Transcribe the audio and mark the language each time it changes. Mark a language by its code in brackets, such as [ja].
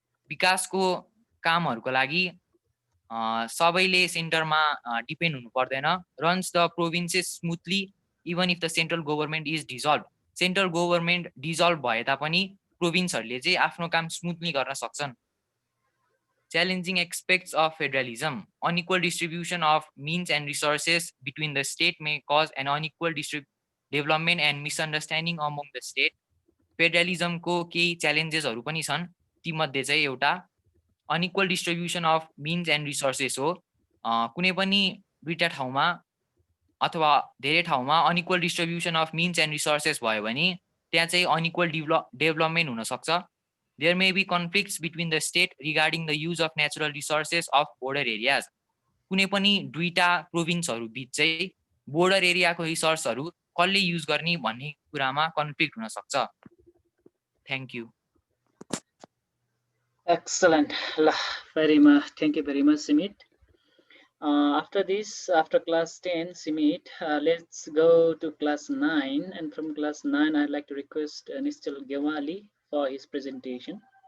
[ne] विकासको कामहरूको लागि सबैले सेन्टरमा डिपेन्ड हुनु पर्दैन। [en] Runs the provinces smoothly even if the central government is dissolve. [ne] Central government dissolve भए तापनि प्रोभिन्सहरूले चाहिँ आफ्नो काम स्मुथली गर्न सक्छन्। [en] Challenging aspects of federalism. Unequal distribution of means and resources between the state may cause an unequal development and misunderstanding among the state. [ne] Federalism को केही challengesहरू पनि छन्। ती मध्ये चाहिँ एउटा [en] unequal distribution of means and resources हो। [ne] कुनै पनि दुईटा ठाउँमा अथवा धेरै ठाउँमा [en] unequal distribution of means and resources [ne] भयो भने त्यहाँ चाहिँ [en] unequal development [ne] हुन सक्छ। [en] There may be conflicts between the state regarding the use of natural resources of border areas. [ne] कुनै पनि दुईटा प्रोभिन्सहरू बीच चाहिँ बोर्डर एरियाको रिसोर्सहरू कसले युज गर्ने भन्ने कुरामा कन्फ्लिक्ट हुन सक्छ। [en] Thank you. Excellent. Thank you very much, Simit. After this, after class 10, Simit, let's go to class 9. And from class 9, I'd like to request Nischal Gewali for his presentation.